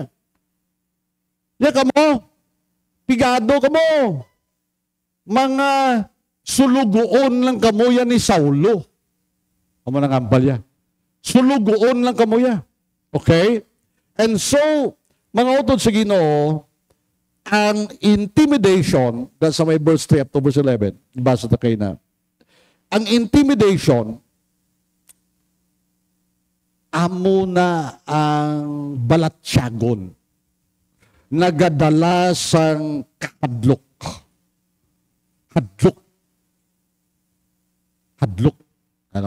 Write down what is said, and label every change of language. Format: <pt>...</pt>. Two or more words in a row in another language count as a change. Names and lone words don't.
<hil>Yan ka mo, pigado ka mo. Mga sulugoon lang ka mo yan ni Saulo. Amo nang ambal yan. Sulugoon lang ka mo yan. Okay?</hil> <en>And so,</en> <hil>mga utod sa Ginoo, ang intimidation, that's sa may verse 3</hil> <en>up to verse 11,</en> <hil>basa na kayo na. Ang intimidation, amo na ang balatsyagon, nagadala sang kahadlok. Hadlok. Ano?</hil>